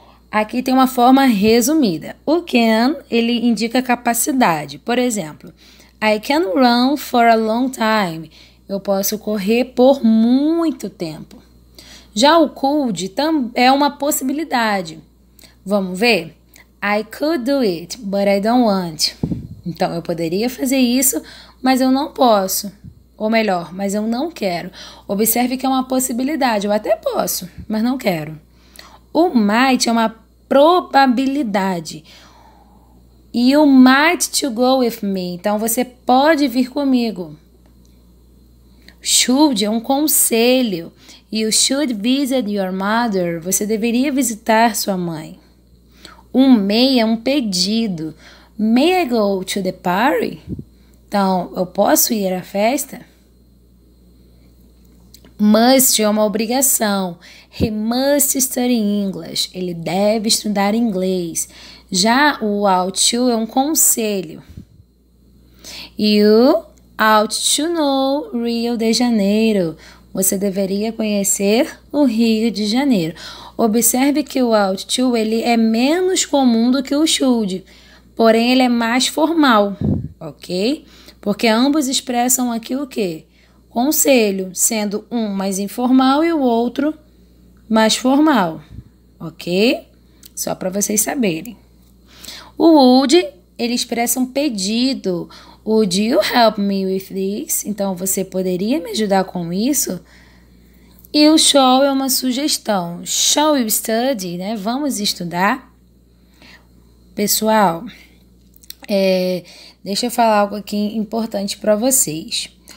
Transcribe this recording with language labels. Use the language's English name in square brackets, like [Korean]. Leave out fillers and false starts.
[Portuguese] Aqui tem uma forma resumida. O can, ele indica capacidade. Por exemplo, [English] I can run for a long time. [Portuguese] Eu posso correr por muito tempo. Já o could é uma possibilidade. Vamos ver? [English] I could do it, but I don't want. [Portuguese] Então, eu poderia fazer isso, mas eu não posso. Ou melhor, mas eu não quero. Observe que é uma possibilidade. Eu até posso, mas não quero. O might é uma probabilidade. E o [English] might to go with me. [Portuguese] Então, você pode vir comigo. Should é um conselho. [English] You should visit your mother. [Portuguese] Você deveria visitar sua mãe. May é um pedido. [English] May I go to the party? [Portuguese] Então, eu posso ir à festa? [English] Must [Portuguese] é uma obrigação. [English] He must study English. [Portuguese] Ele deve estudar inglês. Já o ought to é um conselho. [English] You ought to know Rio de Janeiro. [Portuguese] Você deveria conhecer o Rio de Janeiro. Observe que o ought to ele é menos comum do que o should, porém ele é mais formal, ok? Porque ambos expressam aqui o quê? Conselho, sendo um mais informal e o outro mais formal, ok? Só para vocês saberem. O would, ele expressa um pedido. [English] Would you help me with this? [Portuguese] Então, você poderia me ajudar com isso? E o shall é uma sugestão. [English] Shall we study? [Portuguese] Né? Vamos estudar? Pessoal, deixa eu falar algo aqui importante para vocês.